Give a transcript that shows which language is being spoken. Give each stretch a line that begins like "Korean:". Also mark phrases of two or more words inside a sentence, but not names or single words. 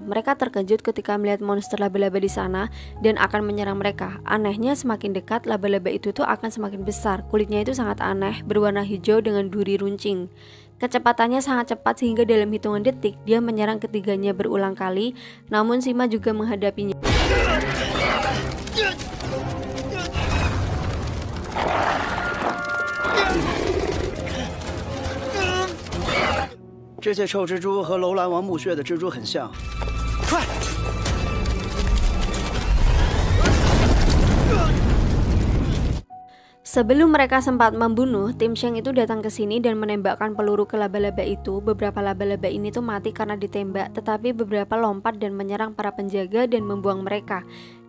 Indonesian: Mereka terkejut ketika melihat monster laba-laba di sana dan akan menyerang mereka. Anehnya semakin dekat, laba-laba itu tuh akan semakin besar. Kulitnya itu sangat aneh, berwarna hijau dengan duri runcing. Kecepatannya sangat cepat sehingga dalam hitungan detik dia menyerang ketiganya berulang kali. Namun Sima juga menghadapinya.
Chinese: 这些臭蜘蛛和楼兰王墓穴的蜘蛛很像，快！
Indonesian: Sebelum mereka sempat membunuh, tim Sheng itu datang ke sini dan menembakkan peluru ke laba-laba itu. Beberapa laba-laba ini tuh mati karena ditembak, tetapi beberapa lompat dan menyerang para penjaga dan membuang mereka.